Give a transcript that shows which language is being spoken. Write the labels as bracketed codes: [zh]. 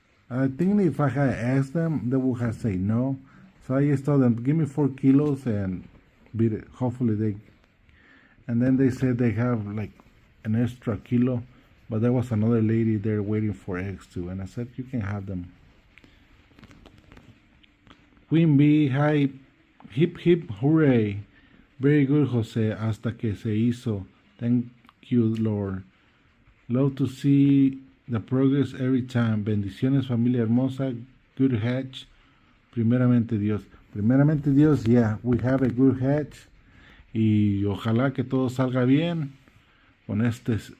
[en] I think if I had asked them, they would have said no. So I just told them, give me 4 kilos and beat it. Hopefully they, and then they said they have like an extra kilo, but there was another lady there waiting for eggs too. And I said, you can have them. Queen Bee, hi, hip hip hooray. Very good, [es] Jose, hasta que se hizo. [en] Thank you, Lord. Love to see the progress every time. [es] Bendiciones, familia hermosa. [en] Good hatch. [es] Primeramente Dios. Primeramente Dios, [en] yeah, we have a good hatch. [es] Y ojalá que todo salga bien con este.